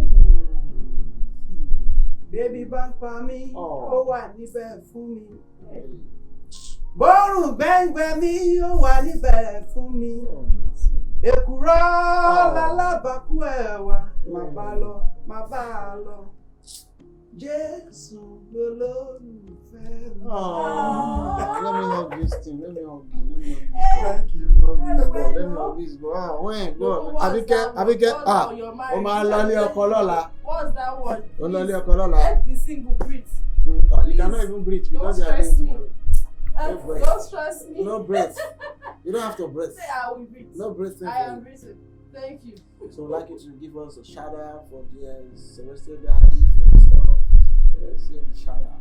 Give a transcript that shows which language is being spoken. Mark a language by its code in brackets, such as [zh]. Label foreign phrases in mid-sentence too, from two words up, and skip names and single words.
[yo] Bébí bá ń pa mí, ó wà níbẹ̀ fún mi. Bọ́rùn gbẹ́ngbẹ́ mi, ó wà níbẹ̀ fún mi. Èkùrọ́ lálábàákú ẹ̀wà, má bá a lọ. Jésù lolólùfẹ́ mi. [en] Let me hug this thing. Thank you. Let me hug this boy. When? Go. [yo] Abike. O máa lọ ilé ọkọ lọ́la. [en] What's that one? [yo] O lọ ilé ọkọ lọ́la. [en] Let the single breathe. You cannot even breathe because you are doing tomorrow. Don't stress me. No breath. You don't have to breathe. Say I will breathe. No breathing. I am breathing. Thank you. So I'd like you to give us a shout out for the Celestial Diary for the stuff. Let's hear the shout out.